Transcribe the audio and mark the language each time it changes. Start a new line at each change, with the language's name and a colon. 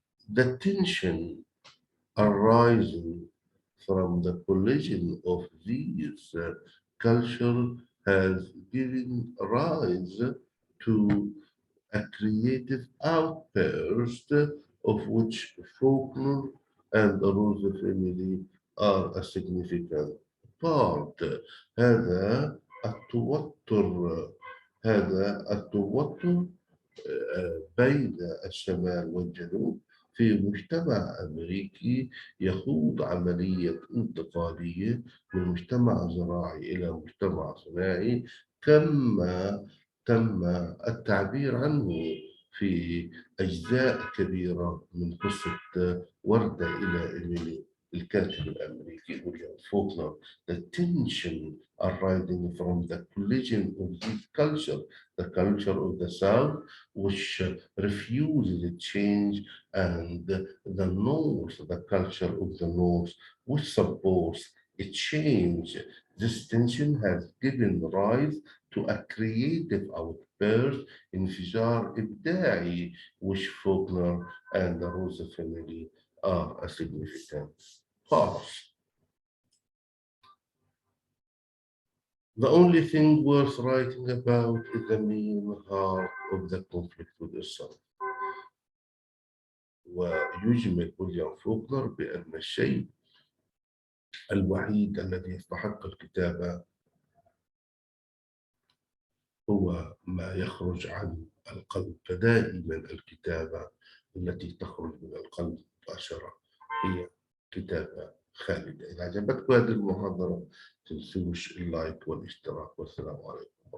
English: The tension arising from the collision of these cultures has given rise to a creative outburst of which Faulkner and the Rose family are a significant part.
Arabic: هذا التوتر هذا التوتر بين الشمال والجنوب في مجتمع أمريكي يخوض عملية انتقالية من مجتمع زراعي إلى مجتمع صناعي كما تم التعبير عنه في أجزاء كبيرة من قصة وردة إلى إيميلي الكاتب الأمريكي ويليام فوكنر.
English: The tension arising from the collision of this culture, the culture of the South, which refuses change, and the North, the culture of the North, which supports a change. This tension has given rise to a creative outburst,
Arabic: انفجار إبداعي,
English: which Faulkner and the Rose family are a significant part. The only thing worth writing about is the main heart of the conflict with itself.
Arabic: ويجمل ويليام فوكنر بأن الشيء الوحيد الذي يستحق الكتابة هو ما يخرج عن القلب، فدائما الكتابة التي تخرج من القلب مباشرة هي كتابة خالدة. إذا عجبتكم هذه المحاضرة تنسوش اللايك والاشتراك، والسلام عليكم.